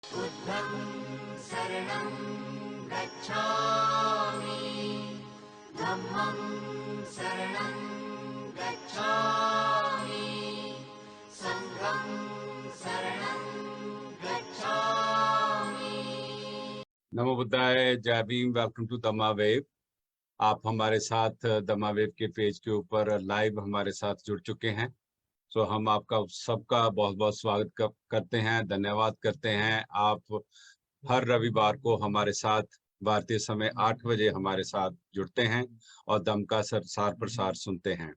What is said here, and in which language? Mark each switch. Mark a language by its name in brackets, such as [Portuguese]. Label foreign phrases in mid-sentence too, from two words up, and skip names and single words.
[Pali] बुद्धं शरणं गच्छामि, धम्मं शरणं गच्छामि, संघं शरणं गच्छामि। [Hindi] नमो बुद्धाय, जय भीम। [English] welcome to Dhamma Wave. [Hindi] आप हमारे साथ दमा वेव के पेज के ऊपर लाइव हमारे साथ जुड़ चुके हैं। सो हम आपका सबका बहुत बहुत स्वागत करते हैं, धन्यवाद करते हैं। आप हर रविवार को हमारे साथ भारतीय समय 8 बजे हमारे साथ जुड़ते हैं और दम का सार प्रसार सुनते हैं।